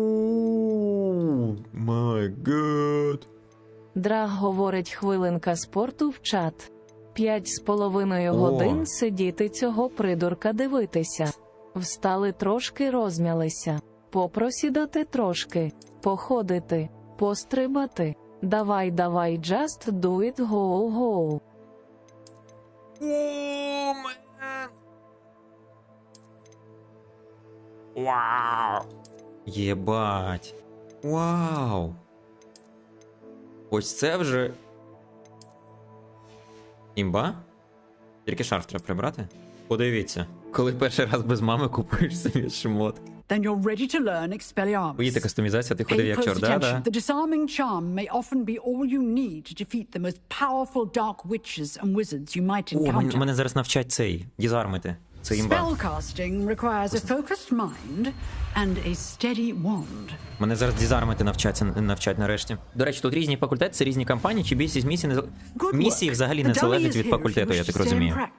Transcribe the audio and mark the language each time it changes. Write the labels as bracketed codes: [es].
[en] Ооо, май гад. [uk] Драг говорить хвилинка спорту в чат. 5,5 годин сидіти цього придурка дивитися. Встали трошки, розм'ялися. Попросідати трошки. Походити. Пострибати. Давай, [en] just do it, go. О, мен. [uk] Вау. Єбать. Вау. Ось це вже... Імба? Тільки шарф треба прибрати? Подивіться. Коли перший раз без мами купуєш собі шмот. [en] Then you're ready to learn Expelliarmus. [uk] Поїдьте кастомізація, ти ходив як чорт, да? [en] The disarming charm may often be all you need to defeat the most powerful dark witches and wizards you might encounter. [uk] О, мене зараз навчать цей, дізармити. Це імба. [en] Spellcasting requires a focused mind and a steady wand. [uk] Мене зараз дізармити навчать нарешті. До речі, тут різні факультети, це різні кампанії, чи більшість місії взагалі не залежать від факультету, я так розумію.